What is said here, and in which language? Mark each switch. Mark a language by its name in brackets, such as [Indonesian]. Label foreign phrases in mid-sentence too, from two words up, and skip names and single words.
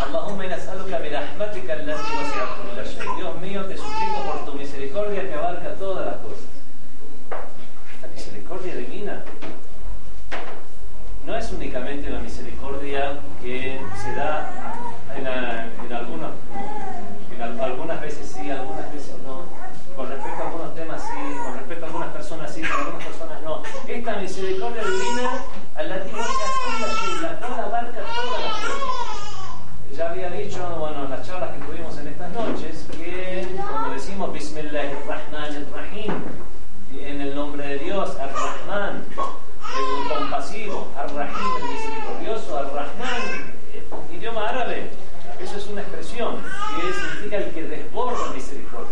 [Arabic] اللهم نسألك برحمتك التي وسعت كل شيء. [Spanish] Dios mío, te suplico por tu misericordia que abarca todas las cosas. La misericordia divina no es únicamente una misericordia que se da algunas veces sí, algunas veces no. Con respecto a algunos temas sí, con respecto a algunas personas sí, con algunas personas no. Esta misericordia divina, [Arabic] التي وسعت كل شيء, [Spanish] la cual abarca todas las cosas. Ya había dicho, bueno, en las charlas que tuvimos en estas noches, que cuando decimos Bismillahirrahmanirrahim, en el nombre de Dios, Ar-Rahman, el compasivo, Ar-Rahim, el misericordioso, Ar-Rahman, idioma árabe, eso es una expresión que significa el que desborda misericordia.